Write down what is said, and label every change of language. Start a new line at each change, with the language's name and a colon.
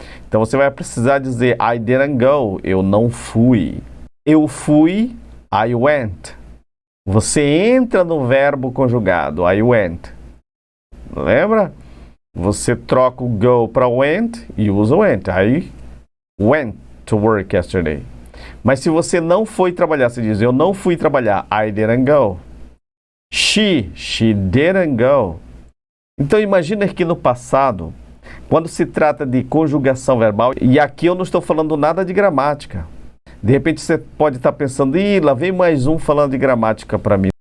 Portuguese: Então você vai precisar dizer
English: I didn't go,
Portuguese: eu não fui. Eu fui,
English: I went.
Portuguese: Você entra no verbo conjugado, I went. Lembra? Você troca o go para went e usa went.
English: I went to work yesterday.
Portuguese: Mas se você não foi trabalhar, você diz eu não fui trabalhar,
English: I didn't go. She didn't go.
Portuguese: Então imagina que no passado, quando se trata de conjugação verbal, e aqui eu não estou falando nada de gramática. De repente você pode estar pensando, lá vem mais um falando de gramática para mim.